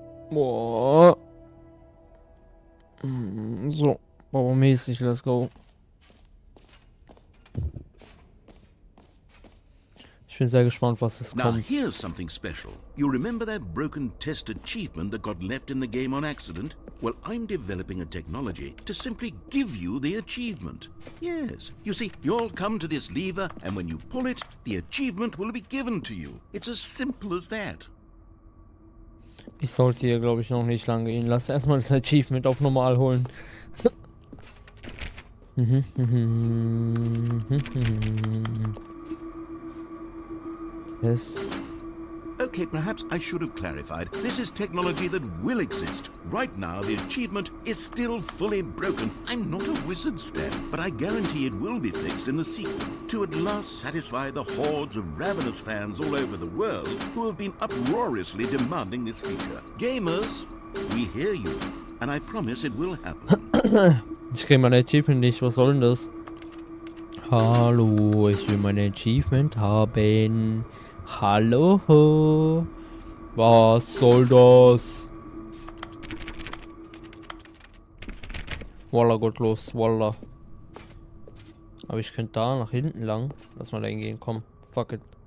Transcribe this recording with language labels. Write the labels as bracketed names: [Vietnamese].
[German] Boah. So, baumäßig, [English] let's go. [German] Ich bin sehr gespannt, was es [English] Now [German] kommt. [English] here's something special. You remember that broken test achievement that got left in the game on accident? Well, I'm developing a technology to simply give you the achievement. Yes, you see, you'll come to this lever and when you pull it, the achievement will be given to you. It's as simple as that. [German] Ich sollte hier, glaube ich, noch nicht lange gehen. Lass erstmal das Achievement auf normal holen. [English] Test. Okay, perhaps I should have clarified. This is technology that will exist. Right now, the achievement is still fully broken. I'm not a wizard, Stan, but I guarantee it will be fixed in the sequel to at last satisfy the hordes of ravenous fans all over the world who have been uproariously demanding this feature. Gamers, we hear you, and I promise it will happen. [German] Ich kriege mein Achievement nicht. Was soll denn das? Hallo, ich will mein Achievement haben. Hallo? Was soll das? Walla, Gott los, Walla. Aber ich könnte da nach hinten lang. Lass mal da hingehen, komm. [English] Fuck it.